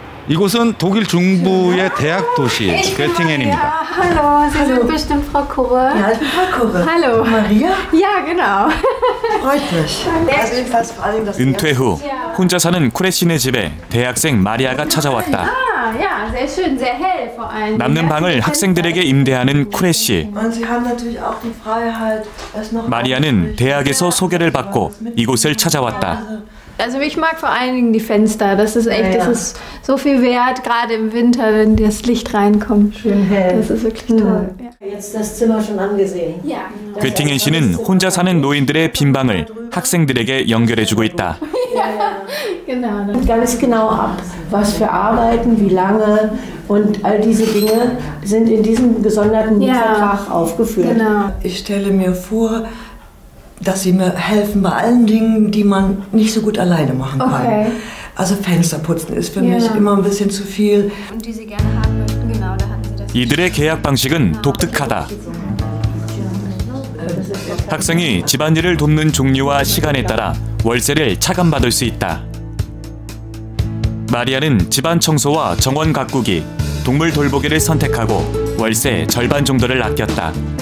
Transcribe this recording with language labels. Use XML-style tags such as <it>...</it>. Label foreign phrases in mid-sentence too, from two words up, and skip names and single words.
<ko>이곳은 독일 중부의 대학 도시 괴팅엔입니다.</ko> <de>Hallo, Sie sind bestimmt Frau Kurre. Ja, ich bin Frau Kurre. Hallo. Maria? Ja, genau. Freut mich. Also jedenfalls vor allem das</de> <ko>은퇴 후 혼자 사는 쿠레시네 집에 대학생 마리아가 찾아왔다.</ko> <de>Ah, ja, sehr schön, sehr hell vor allem.</de> <ko>남는 방을 학생들에게 임대하는 쿠레시.</ko> <de>Und Sie haben natürlich auch die Freiheit, es noch</de> <ko>마리아는 대학에서 소개를 받고 이곳을 찾아왔다.</ko> <de>Also ich mag vor allen Dingen die Fenster. Das ist echt, das ist so viel wert, gerade im Winter, wenn das Licht reinkommt. Schön hell. Das ist wirklich toll. Jetzt das Zimmer schon angesehen. Ja.</de> <ko>괴팅엔 씨는 혼자 사는 노인들의 빈 방을 학생들에게 연결해주고 있다.</ko> <de>Genau. Ganz genau ab, was für Arbeiten, wie lange und all diese Dinge sind in diesem gesonderten Mietvertrag aufgeführt. Genau. Ich stelle mir vor, dass sie mir helfen bei allen Dingen, die man nicht so gut alleine machen kann. Okay. Also Fensterputzen ist für mich immer ein bisschen zu viel. Und die Sie gerne haben möchten, genau, da hatten Sie das.</de> <ko>이들의 계약 방식은 독특하다. 학생이 집안일을 돕는 종류와 시간에 따라 월세를 차감받을 수 있다. 마리아는 집안 청소와 정원 가꾸기, 동물 돌보기를 선택하고 월세 절반 정도를 아꼈다.</ko>